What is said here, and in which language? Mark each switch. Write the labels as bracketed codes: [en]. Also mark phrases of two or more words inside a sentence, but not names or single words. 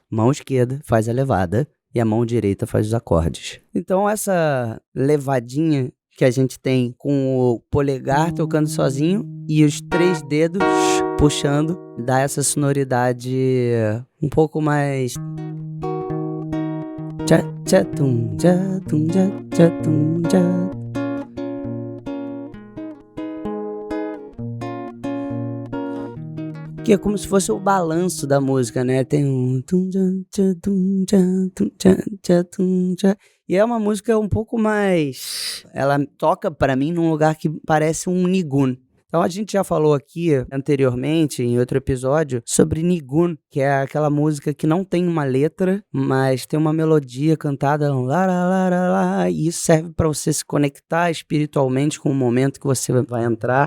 [pt] Mão esquerda faz a levada e a mão direita faz os acordes. Então essa levadinha que a gente tem com o polegar tocando sozinho e os 3 dedos puxando, dá essa sonoridade um pouco mais... Tcha, tcha, tum, tcha, tum, tcha, tcha, tum, tcha. Que é como se fosse o balanço da música, né? Tem um... tum, tcha, tum, tcha, tum, tcha, tcha, tum, tcha. E é uma música um pouco mais... Ela toca pra mim num lugar que parece um nigun. Então a gente já falou aqui anteriormente, em outro episódio, sobre nigun, que é aquela música que não tem uma letra, mas tem uma melodia cantada lá, lá, lá, lá, lá, e isso serve para você se conectar espiritualmente com o momento que você vai entrar.